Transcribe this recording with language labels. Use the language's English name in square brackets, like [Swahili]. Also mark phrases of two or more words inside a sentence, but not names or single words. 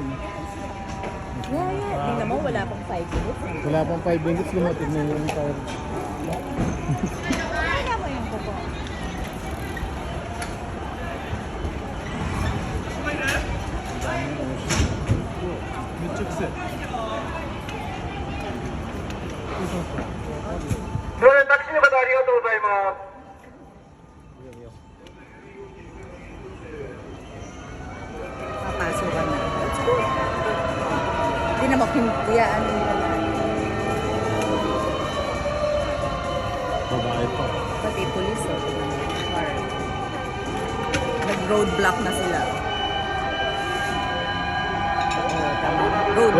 [Filipino] Yeah. Tingnan mo, wala pang 5 minutes. Wala pang 5 minutes, dumating na yung tao. Kaya mo yung kuko. May chicks eh. [Japanese] それでタクシーの方ありがとうございます。 [Filipino] Papasok ka na. [English] Let's go. [Filipino] Hindi na makimpiyaan nila lahat. Babae pa. Pati police o. Nag-roadblock na sila. Oo, tama. Roadblock